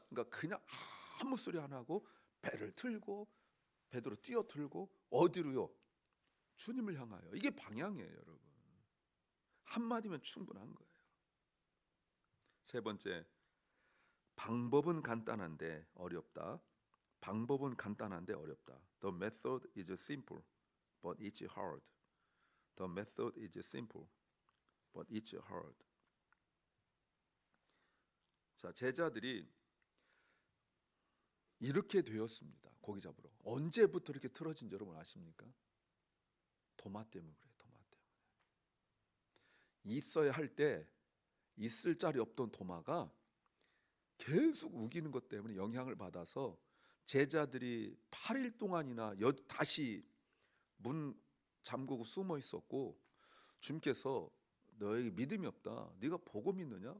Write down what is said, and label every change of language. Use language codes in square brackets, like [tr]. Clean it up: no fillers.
[ko] 그러니까 그냥 아무 소리 안 하고 배를 틀고 베드로 뛰어들고 어디로요? 주님을 향하여. 이게 방향이에요, 여러분. 한마디면 충분한 거예요. 세 번째, 방법은 간단한데 어렵다. 방법은 간단한데 어렵다. [en] The method is simple, but it's hard. The method is simple, but it's hard. [ko] 자, 제자들이 이렇게 되었습니다. 고기 잡으러. 언제부터 이렇게 틀어진지 여러분 아십니까? 도마 때문에 그래요. 도마 때문에. 있어야 할 때 있을 자리 없던 도마가 계속 우기는 것 때문에 영향을 받아서 제자들이 8일 동안이나 다시 문 잠그고 숨어 있었고 주님께서 너에게 믿음이 없다. 네가 보고 믿느냐?